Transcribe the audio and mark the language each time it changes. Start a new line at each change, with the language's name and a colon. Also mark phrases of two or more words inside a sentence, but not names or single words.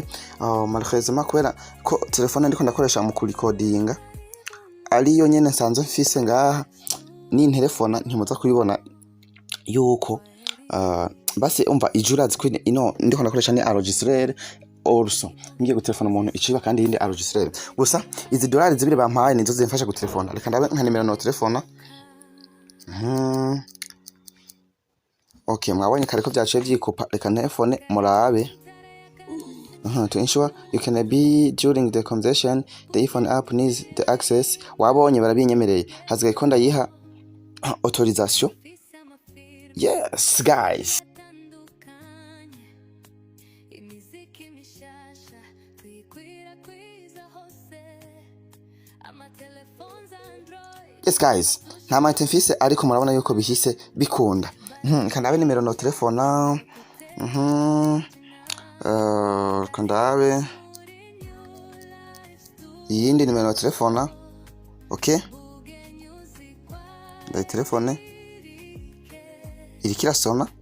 Rundi: Malheureusement kwera ko telefona ndiko ndakoresha mu kurikodinga ari yo nyene nsanzwe mfise ngaha ni telefona ntimuza kubibona yuko basi umva ijurazi ko ino ndiko ndakoresha ni enregistrer. Also ngiye gutelefona umuntu iciba kandi yindi enregistrer. Gusa izi dolari zibiri bampaye nizo zimfasha gutelefona. Reka ndabe nka nimero no telefona. Okay, mwabonye kare ko byaciye byikupa. Reka telefone murabe.
English: To ensure you can be during the conversation, the iPhone app needs the access.
Rundi: Wabonye barabinyemereye. Hazigaye ko ndayiha autorisation.
English: Yes guys. Yes guys,
Rundi: nta mayinite mfise ariko murabona yuko bihise bikunda. Kandabe nimero no telefona. Kandabe iyindi nimero no telefona. Okay? Ndayi telefone irikira sona.